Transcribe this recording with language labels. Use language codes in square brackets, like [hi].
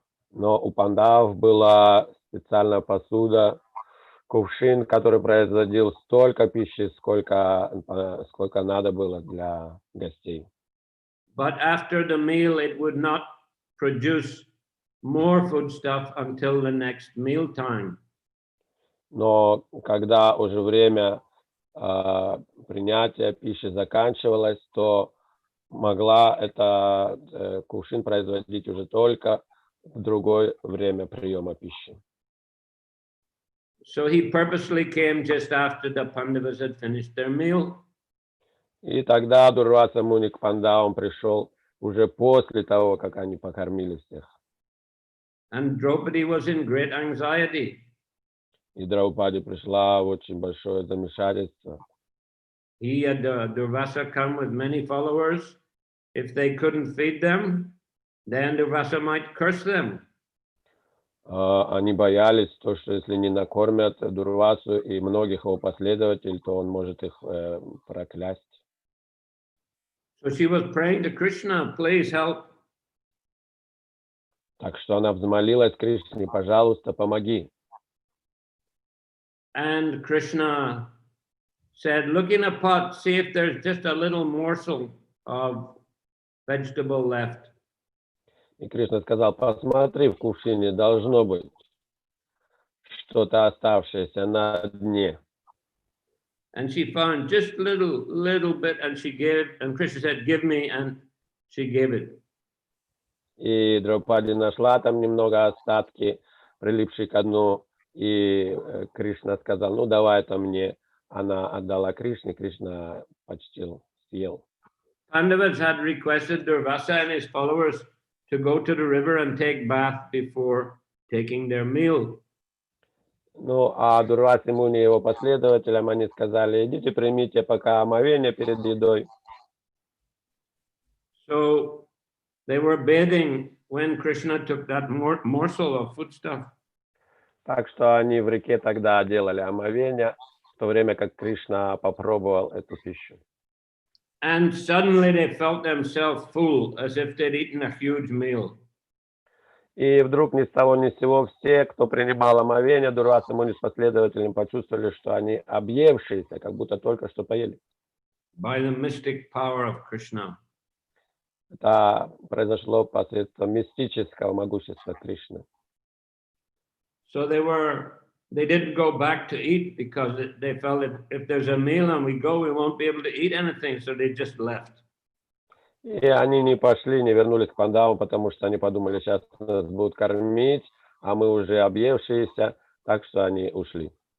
[ru] Но у пандавов была специальная посуда, кувшин, который производил столько пищи, сколько надо было для гостей. [en] But after the meal, it would not produce more foodstuff until the next meal time. [ru] Но когда уже время принятия пищи заканчивалось, то могла это кувшин производить уже только в другое время приема пищи. [en] So he purposely came just after the Pandavas had finished their meal. [ru] И тогда Дурваса Муни к пандавам пришел уже после того, как они покормили всех. [en] And Draupadi was in great anxiety. [ru] И Драупади пришла в очень большое замешательство. [en] He had Durvasa come with many followers. If they couldn't feed them, then Durvasa might curse them. [ru] Они боялись, что если не накормят Дурвасу и многих его последователей, то он может их проклясть. [en] So she was praying to Krishna, please help. [ru] Так что она взмолилась Кришне: пожалуйста, помоги. [en] And Krishna said, look in a pot, see if there's just a little morsel of vegetable left. [ru] И Кришна сказал: посмотри, в кувшине должно быть что-то оставшееся на дне. [en] And she found just little bit, and she gave, and Krishna said, give me, and she gave it. [ru] И Драупади нашла там немного остатки, прилипшие к дну, и Кришна сказал: ну давай это мне. Она отдала Кришне, Кришна почтил, съел. [en] Pandavas had requested Durvasa and his followers to go to the river and take bath before taking their meal. [ru] Ну, а Дурвасе Муни и его последователям они сказали: идите, примите пока омовение перед едой. [en] So they were bathing when Krishna took that morsel of foodstuff. [ru] Так что они в реке тогда делали омовение, в то время как Кришна попробовал эту пищу. [en] And suddenly they felt themselves full, as if they'd eaten a huge meal. [ru] И вдруг ни с того ни с сего все, кто принимал омовение, Дурваса Муни с последователями, почувствовали, что они объевшиеся, как будто только что поели. [en] By the mystic power of Krishna. [ru] Это произошло посредством мистического могущества Кришны. [en] So they didn't go back to eat because they felt if there's a meal and we go, we won't be able to eat anything. So they just left. [ru] И они не пошли, не вернулись к пандавам, потому что они подумали: сейчас нас будут кормить, а мы уже объевшиеся, так что они ушли.